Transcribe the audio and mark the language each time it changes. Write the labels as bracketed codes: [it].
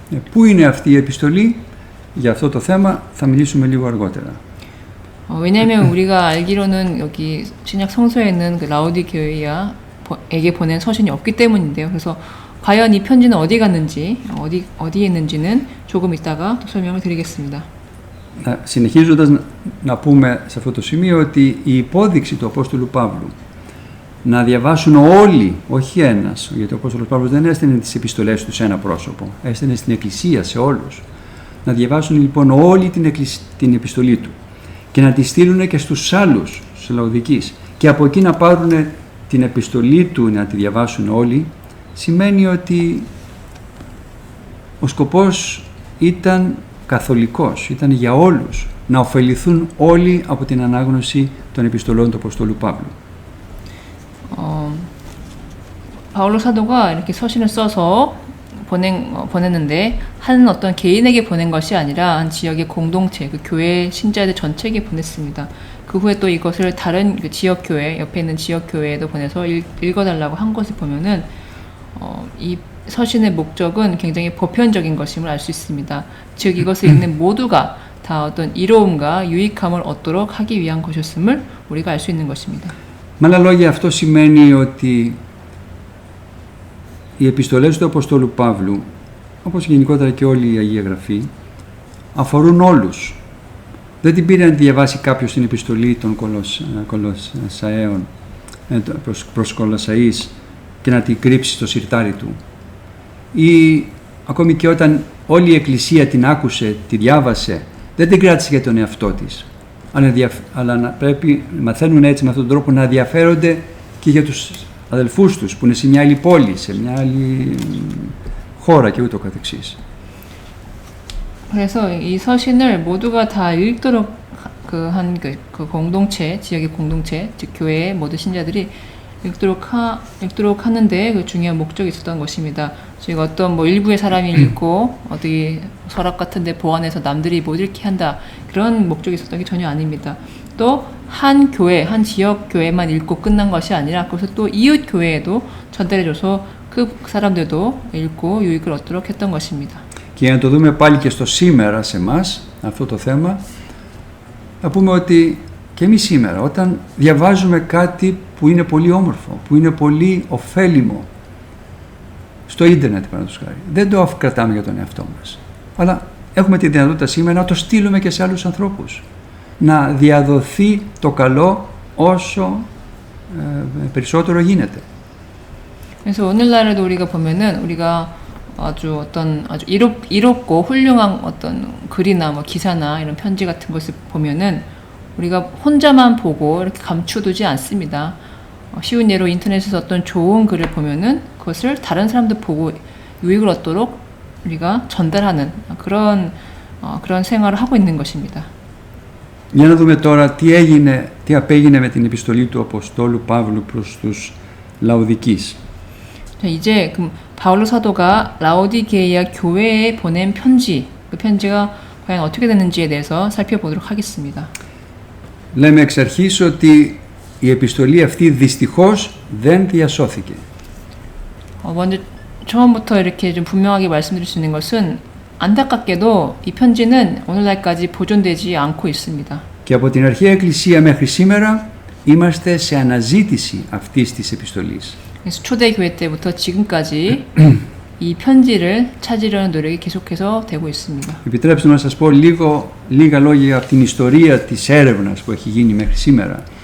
[el] Πού είναι αυτή η επιστολή? Για αυτό το θέμα θα μιλήσουμε λίγο αργότερα. [ko] 왜냐하면 우리가 알기로는 여기 신약 성서에는 그 라오디게이아에게 보낸 서신이 없기 때문인데요. 그래서 과연 이 편지는 어디 갔는지, 어디에 있는지는 조금 이따가 또 설명을 드리겠습니다. [el] Συνεχίζοντας να πούμε σε αυτό το σημείο ότι η υπόδειξη του Απόστολου Παύλου να διαβάσουν όλοι, όχι ένας, γιατί ο Απόστολος Παύλος δεν έστειλε τις επιστολές του σε ένα πρόσωπο, έστειλε στην Εκκλησία, σε όλους. Να διαβάσουν λοιπόν όλη την επιστολή του και να τη στείλουν και στους άλλους, στους Λαοδικείς, και από εκεί να πάρουν την επιστολή του να τη διαβάσουν όλοι, σημαίνει ότι ο σκοπός ήταν καθολικός, ήταν για όλους, να ωφεληθούν όλοι από την ανάγνωση των επιστολών του Αποστόλου Παύλου. [ko] 바울로 사도가 이렇게 서신을 써서 보냈는데 한 어떤 개인에게 보낸 것이 아니라 한 지역의 공동체, 그 교회 신자들 전체에게 보냈습니다. 그 후에 또 이것을 다른 그 지역 교회, 옆에 있는 지역 교회에도 보내서 읽어달라고 한 것을 보면은 이 서신의 목적은 굉장히 보편적인 것임을 알 수 있습니다. 즉 이것을 읽는 모두가 다 어떤 이로움과 유익함을 얻도록 하기 위한 것이었음을 우리가 알 수 있는 것입니다. [el] Με άλλα λόγια, αυτό σημαίνει ότι οι επιστολές του Αποστόλου Παύλου, όπως γενικότερα και όλη η Αγία Γραφή, αφορούν όλους. Δεν την πήρε να τη διαβάσει κάποιος την επιστολή των Κολοσσαέων προς Κολοσσαείς και να την κρύψει στο συρτάρι του. Ή ακόμη και όταν όλη η Εκκλησία την άκουσε, τη διάβασε, δεν την κράτησε για τον εαυτό της. Αλλά πρέπει, μαθαίνουν έτσι με αυτόν τον τρόπο να ενδιαφέρονται και για τους αδελφούς τους που είναι σε μια άλλη πόλη, σε μια άλλη χώρα και ούτω καθεξής. [ko] 그래서 이 서신을 모두가 다 읽도록 그 공동체, 지역의 공동체, 즉 교회의 모든 신자들이 읽도록 하는데 그 중요한 목적이 있었던 것입니다. 저희가 어떤 뭐 일부의 사람이 읽고 어디 서랍 같은데 보관해서 남들이 못 읽게 한다, 그런 목적이 있었던 게 전혀 아닙니다. 또 한 교회, 한 지역 교회만 읽고 끝난 것이 아니라 그것을 또 이웃 교회에도 전달해줘서 그 사람들도 읽고 유익을 얻도록 했던 것입니다. [el] Και για να το δούμε πάλι και στο σήμερα σε εμάς, αυτό το θέμα, θα πούμε ότι και εμείς σήμερα, όταν διαβάζουμε κάτι που είναι πολύ όμορφο, που είναι πολύ ωφέλιμο, στο ίντερνετ παραδείγματος χάρη, δεν το κρατάμε για τον εαυτό μας, αλλά έχουμε τη δυνατότητα σήμερα να το στείλουμε και σε άλλους ανθρώπους, να διαδοθεί το καλό όσο περισσότερο γίνεται. [ko] 그래서 오늘날에도 우리가 보면은 우리가 아주 이롭고 훌륭한 어떤 글이나 뭐 기사나 이런 편지 같은 것을 보면은 우리가 혼자만 보고 이렇게 감추두지 않습니다. 쉬운 예로 인터넷에서 어떤 좋은 글을 보면은 그것을 다른 사람도 보고 유익을 얻도록 우리가 전달하는 그런 생활을 하고 있는 것입니다. [el] Για να δούμε τώρα τι απέγινε με την επιστολή του Αποστόλου Παύλου προς τους Λαοδικείς. [ko] 이제 바울로 사도가 라오디게이아 교회에 보낸 편지, 그 편지가 과연 어떻게 됐는지에 대해서 살펴보도록 하겠습니다. [el] Λέμε εξ αρχής ότι η επιστολή αυτή δυστυχώς δεν διασώθηκε. [ko] 먼저 처음부터 이렇게 좀 분명하게 말씀드릴 수 있는 것은 안타깝게도 이 편지는 오늘날까지 보존되지 않고 있습니다. [el] Και από την αρχαία Εκκλησία μέχρι σήμερα είμαστε σε αναζήτηση αυτής της επιστολής. [ko] 그래서 초대 교회 때부터 지금까지 이 편지를 찾으려는 노력이 계속해서 되고 있습니다. [el] Επιτρέψτε να σας πω λίγα λόγια από την ιστορία της έρευνας που έχει γίνει μέχρι σήμερα.